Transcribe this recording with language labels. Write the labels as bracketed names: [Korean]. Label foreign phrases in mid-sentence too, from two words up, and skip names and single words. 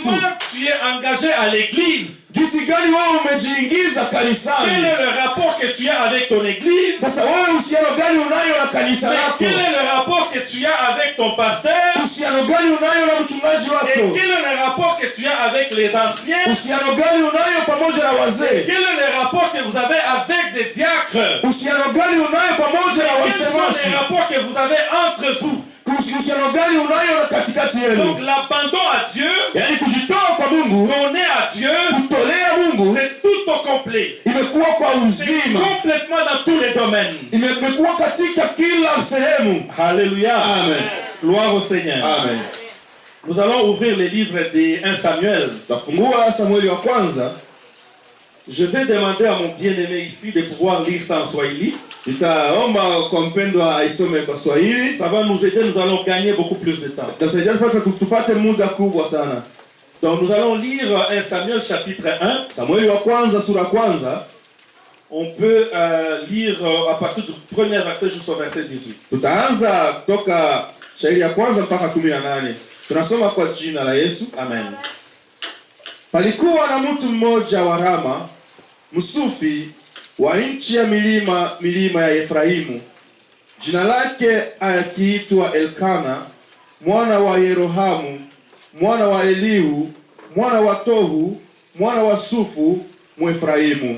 [French] Comment tu es engagé à l'église? [Swahili] Jinsi gani wewe umejiingiza [French] Quel [Swahili] kanisani? [French] est le rapport que tu as avec ton église? [Swahili] Sasa wewe uhusiano gani unayo na kanisa [French] Mais [Swahili] lako? [French] quel est le rapport que tu as avec ton pasteur? [Swahili] Uhusiano gani unayo na mchungaji [French] Et [Swahili] wako? [French] quel est le rapport que tu as avec les anciens? [Swahili] Uhusiano gani unayo pamoja na wazee? [French] Quel est le rapport que vous avez avec des diacres? [Swahili] Uhusiano gani unayo pamoja na [French] Quels sont [Swahili] wasemaji? [French] les rapports que vous avez entre vous? [Swahili] Uhusiano gani unayo na katikati [French] Donc [Swahili] yenu? [French] l'abandon à Dieu, [Swahili] Yaani kujitoa kwa Mungu, [French] donner à Dieu, [Swahili] kutolea Mungu [French] c'est tout au complet. [Swahili] imekuwa kwa [French] C'est [Swahili] uzima, [French] complètement dans tous les domaines. [Swahili] imekuwa katika kila sehemu. [French] Alléluia. Amen. Gloire au Seigneur. Amen. Nous allons ouvrir les livres de 1 Samuel. [Swahili] Tafungua Samueli wa kwanza. [French] Je vais demander à mon bien-aimé ici de pouvoir lire ça en Swahili. [Swahili] Nitaomba kwa mpendwa aisome kwa Swahili. [French] Ça va nous aider, nous allons gagner beaucoup plus de temps. [Swahili] Tutasaidia tupate muda kubwa sana. [French] Donc nous allons lire 1 Samuel chapitre 1. [Swahili] Samueli wa kwanza sura kwanza. [French] On peut lire à partir du premier verset jusqu'au verset 18. [Swahili] Tutaanza kutoka shairi ya kwanza mpaka 18. Tunasoma kwa jina la Yesu. Amen. Palikuwa na mtu mmoja wa Rama, msufi wa nchi ya milima ya Efraimu. Jina lake akiitwa Elkana, mwana wa Yerohamu, mwana wa Elihu, mwana wa Tohu, mwana wa Sufu, Mwefraimu.